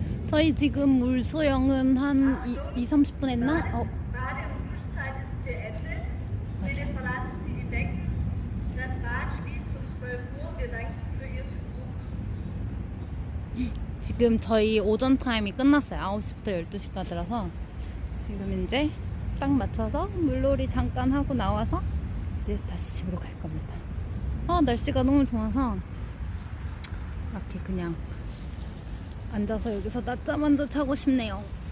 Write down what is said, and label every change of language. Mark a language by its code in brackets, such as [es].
[ko] 저희 지금 물수영은 한 30분 했나? [de] Bade- und Duschzeit ist beendet. Bitte verlassen Sie die Becken. Das Bad schließt um 12 Uhr. Wir danken für Ihren Besuch. [ko] 지금 저희 오전 타임이 끝났어요. 9시부터 12시까지라서 지금 이제 딱 맞춰서 물놀이 잠깐 하고 나와서 이제 다시 집으로 갈 겁니다. 날씨가 너무 좋아서 이렇게 그냥 앉아서 여기서 낮잠 한잔 자고 싶네요.